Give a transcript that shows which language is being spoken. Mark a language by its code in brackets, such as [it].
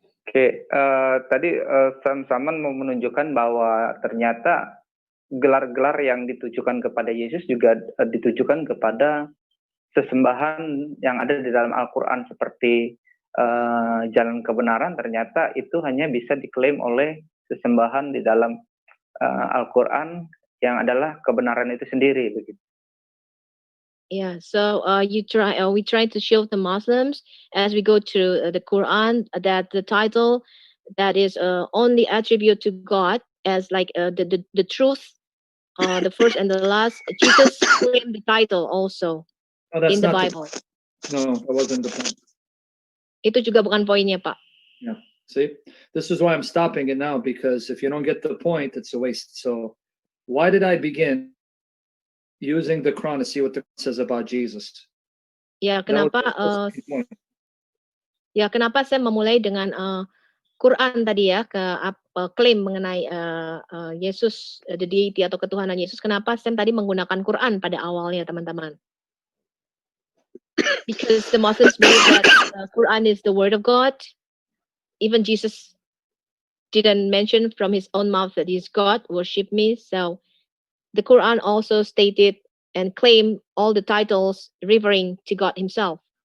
[id] Oke, tadi Sam Saman mau menunjukkan bahwa ternyata gelar-gelar yang ditujukan kepada Yesus juga ditujukan kepada sesembahan yang ada di dalam Al-Quran seperti jalan kebenaran, ternyata itu hanya bisa diklaim oleh sesembahan di dalam Al-Quran yang adalah kebenaran itu sendiri, begitu. [en] Yeah, so we try to show the Muslims as we go through the Quran that the title that is only attribute to God as like the truth, the first and the last. Jesus claimed the title also in the Bible. No, that wasn't the point. [id] Itu juga bukan poinnya, Pak. [en] Yeah, see, this is why I'm stopping it now, because if you don't get the point, it's a waste. So, why did I begin using the Quran to see what the Quran says about Jesus? [id] Ya, kenapa? Kenapa saya memulai dengan Quran tadi ya, klaim mengenai Yesus, [en] the deity [id] atau ketuhanan Yesus. Kenapa Sam tadi menggunakan Quran pada awalnya, teman-teman? [en] Because the Muslims believe that Quran is the word of God. Even Jesus didn't mention from his own mouth that he's God, worship me. So the Quran also stated and claimed all the titles referring to God himself.